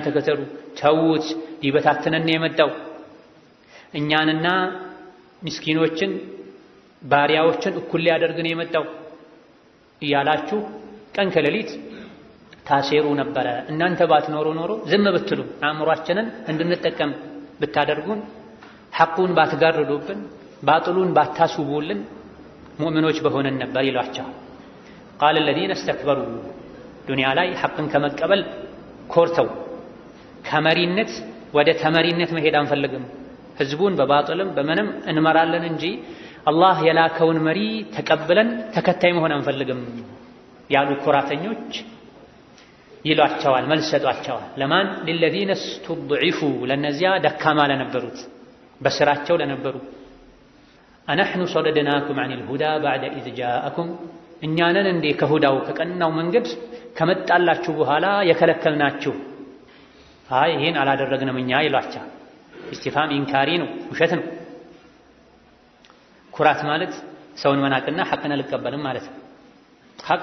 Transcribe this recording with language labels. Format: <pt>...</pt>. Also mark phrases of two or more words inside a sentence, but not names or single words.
<am>ተከተሉ፣ ተዉት፣ ሊበታትነን የመጣው እኛንና ምስኪኖችን ባሪያዎችን እኩል ሊያደርግ ነው የመጣው እያላችሁ ቀን ከሌሊት ታሴሩ ነበረ። እናንተ ባትኖሩ ኖሮ ዝም ብትሉ አእምሯችንን እንድንጠቀም ብታደርጉን ሐቁን ባትጋርዱብን ባጥሉን ባታስውቡልን ሙእሚኖች በሆነን ነበር ይሏቸዋል።</am> <ar>قال الذين استكبروا</ar> <am>ዱንያ ላይ ሐቅን ከመቀበል ኮርተው ከመሪነት ወደ ተመሪነት መሄድ አንፈልግም፣ ህዝቡን በባጥልም በምንም እንመራለን እንጂ አላህ የላከውን መሪ ተቀብለን ተከታይ መሆን አንፈልግም ያሉ ኩራተኞች ይሏቸዋል፣ መልስ ሰጧቸዋል። ለማን?</am> <ar>للذين استضعفوا</ar> <am>ለነዚያ ደካማ ለነበሩት በስራቸው ለነበሩ</am> <ar>أنحن صددناكم عن الهدى بعد إذ جاءكم</ar> <am>እኛንን እንዴ ከሁዳው ከቀናው መንገድ ከመጣላችሁ በኋላ የከለከልናችሁ? አይ ይሄን አላደረግንም እኛ ይሏቸዋል።</am> <ar>استفهام إنكاري</ar> <am>ነው፣ ውሸት ነው። ኩራት ማለት ሰውን መናቅና ሐቅን አልቀበልም ማለት ነው። ሐቅ</am>